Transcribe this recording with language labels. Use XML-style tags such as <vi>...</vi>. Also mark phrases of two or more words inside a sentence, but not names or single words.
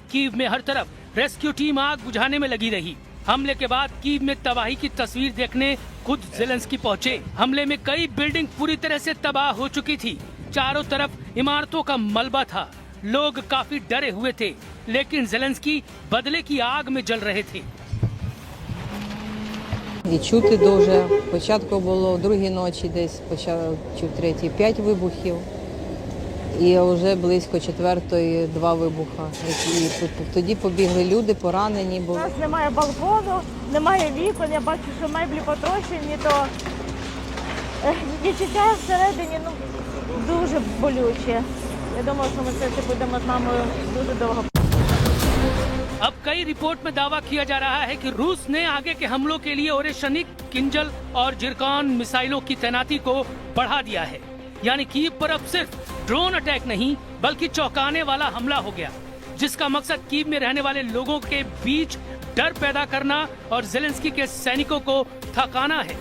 <hi>कीव में हर तरफ रेस्क्यू टीम आग बुझाने में लगी रही। हमले के बाद कीव में तबाही की तस्वीर देखने खुद ज़ेलेंस्की पहुंचे। हमले में कई बिल्डिंग पूरी तरह से तबाह हो चुकी थी। चारों तरफ इमारतों का मलबा था। लोग काफी डरे हुए थे, लेकिन ज़ेलेंस्की बदले की आग में जल रहे थे।</hi> <uk>І чути дуже. Спочатку було о 2-й ночі десь, чи в 3-й 5 вибухів. І вже близько 4-ї 2 вибуха. І тоді побігли люди, поранені були. У нас немає балкону, немає вікон, я бачу, що меблі потрощені, то відчуття всередині дуже болюче. Я думаю, що ми це будемо з мамою дуже довго.</uk> <hi>अब कई रिपोर्ट में दावा किया जा रहा है कि रूस ने आगे के हमलों के लिए ओरेशनिक, किंजल और जिरकान मिसाइलों की तैनाती को बढ़ा दिया है। यानी कीव पर अब सिर्फ</hi> <en>drone attack</en> <hi>नहीं बल्कि चौंकाने वाला हमला हो गया, जिसका मकसद कीव में रहने वाले लोगों के बीच डर पैदा करना और ज़ेलेंस्की के सैनिकों को थकाना है।</hi>